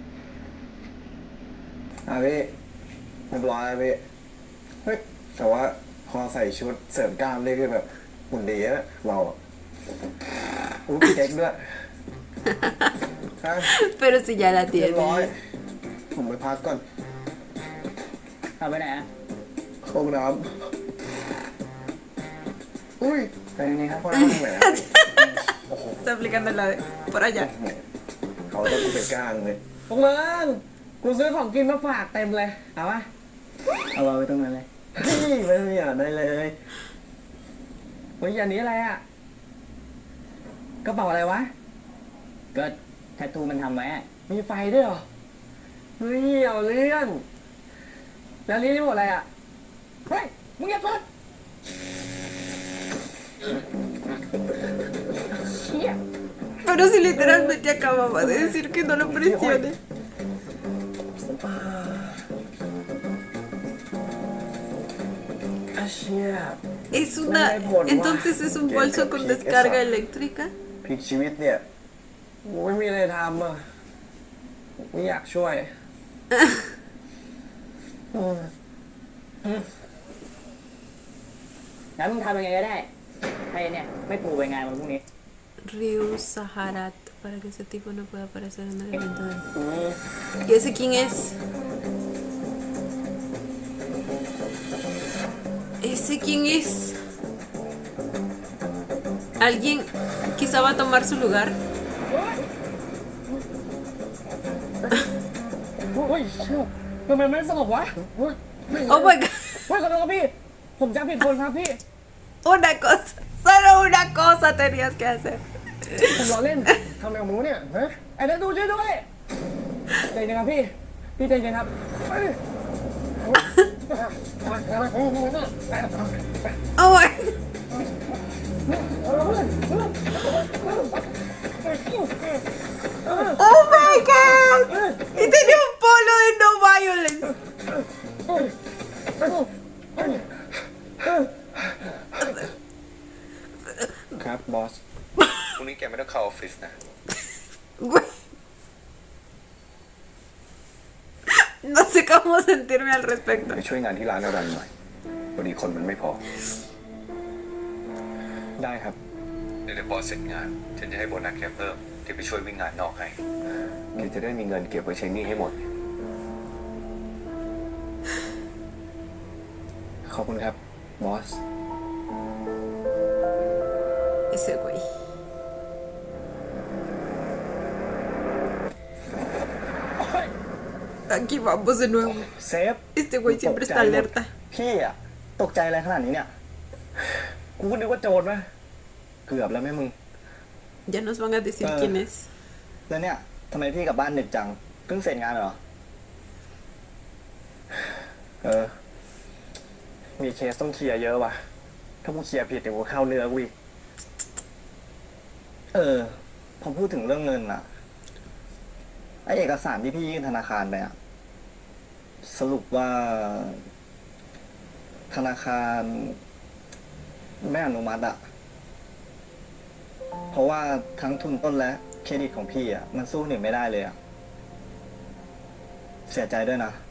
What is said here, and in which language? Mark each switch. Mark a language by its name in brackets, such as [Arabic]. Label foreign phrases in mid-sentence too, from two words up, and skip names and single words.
[Thai] พี่เรียบร้อยแล้วพี่เฮ้ยแต่ว่าพอใส่ชุดเสริมกล้ามนี่คือแบบหุ่นดีนะเราอะอู้พี่เด็กด้วยฮะ [Spanish] Pero si ya la [Thai] เรียบร้อย [Spanish] tiene. [Thai] ผมไปพักก่อน เอาไปไหนอะ เข้าห้องน้ำอุ้ย ไปตรงนี้ครับ ห้องน้ำไหนอะ [Spanish] Está aplicando la de por allá. [Thai] เขาต้องกูเป็นกลางเลย พวกมึงกูซื้อของกินมาฝากเต็มเลย เอาปะ เอาไว้ตรงนั้นเลย เฮ้ยไม่อยากได้เลย เฮ้ยอันนี้อะไรอ่ะ กระเป๋าอะไรวะ ก็แทททูมันทำไว้อะ มีไฟด้วยเหรอ เฮ้ยเอาเรื่อง แล้วนี่หมดอะไรอ่ะ เฮ้ย มึงอย่าเปิดเชี่ย [Spanish] Pero si literalmente acababa de decir que no lo presione. [Thai] อาเชี่ย [Spanish] Es una. Entonces es un bolso con descarga eléctrica. [Thai] พลิกชีวิตเนี่ย กูไม่มีอะไรทำอ่ะไม่อยากช่วย งั้นมึงทำยังไงก็ได้ให้เนี่ยไม่ปูไปงานวันพรุ่งนี้ [Spanish] Ryu Saharat. Para que ese tipo no pueda aparecer en el evento de. ¿Y ese quién es? ¿Ese quién es? ¿Alguien quizá va a tomar su lugar? [Thai] โอ้ยเชี่ยทำไมไม่สงบวะเฮ้ย [English] Oh my god. [Thai] เฮ้ยขอโทษครับพี่ ผมจำผิดคนครับพี่ [Spanish] Una cosa. Solo una cosa tenías que hacer. [Thai] ผมล้อเล่น ทำอะไรของมึงวะเนี่ย ฮะ ไอ้นั่นดูช่วยด้วยใจเย็นครับพี่ พี่ใจเย็นครับเฮ้ย [English] Oh my. Oh my god. [Spanish] Y tenía un polo de [English] no violence. [Thai] ครับบอส พรุ่งนี้แกไม่ต้องเข้าออฟฟิศนะ [Spanish] Güey. No sé cómo sentirme al respecto. [Thai] ไปช่วยงานที่ร้านอารันหน่อยพอดีคนมันไม่พอ ได้ครับ เดี๋ยวบอสเสร็จงาน ฉันจะให้โบนัสแกเพิ่มที่ไปช่วยวิ่งงานนอกให้แกจะได้มีเงินเก็บไว้ใช้หนี้ให้หมด ขอบคุณครับ บอส [Spanish] Ese güey. Aquí vamos de nuevo. [Thai] เซฟ [Spanish] Este güey siempre está alerta. [Thai] พี่อะตกใจอะไรขนาดนี้เนี่ย กูก็นึกว่าโจรปะ เกือบแล้วแม่มึง [Spanish] Ya nos van a decir quién es. [Thai] แล้วเนี่ยทำไมพี่กลับบ้านดึกจังเพิ่งเสร็จงานเหรอ มีเคสต้องเคลียร์เยอะว่ะ ถ้ากูเคลียร์ผิดเดี๋ยวกูเข้าเนื้อกูอีก พอพูดถึงเรื่องเงินอะไอเอกสารที่พี่ยื่นธนาคารไปอะสรุปว่า ธนาคารไม่อนุมัติอะเพราะว่าทั้งทุนต้นและเครดิตของพี่อะมันสู้หนึ่งไม่ได้เลยอะเสียใจด้วยนะ